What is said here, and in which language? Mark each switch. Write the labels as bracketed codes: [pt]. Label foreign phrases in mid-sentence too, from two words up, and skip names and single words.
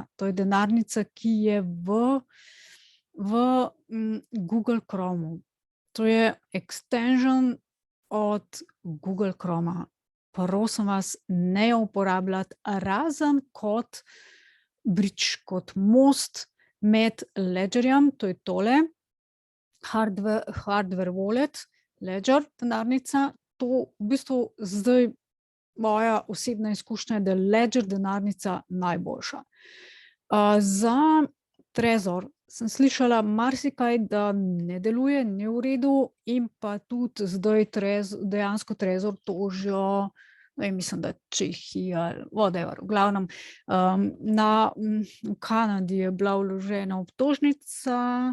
[sl] To je denarnica, ki je v Google Chromu. To je extension od Google Chroma. Prosim vas, ne jo uporabljati, razen kot bridge, kot most med Ledgerjem, to je tole, [en] hardware wallet, [sl] Ledger denarnica. To v bistvu zdaj moja osebna izkušnja je, da je Ledger denarnica najboljša. Za Trezor sem slišala marsikaj, da ne deluje, ni v redu, in pa tudi zdaj dejansko Trezor tožijo, mislim, da Čehija ali whatever, v glavnem, v Kanadi je bila vložena obtožnica.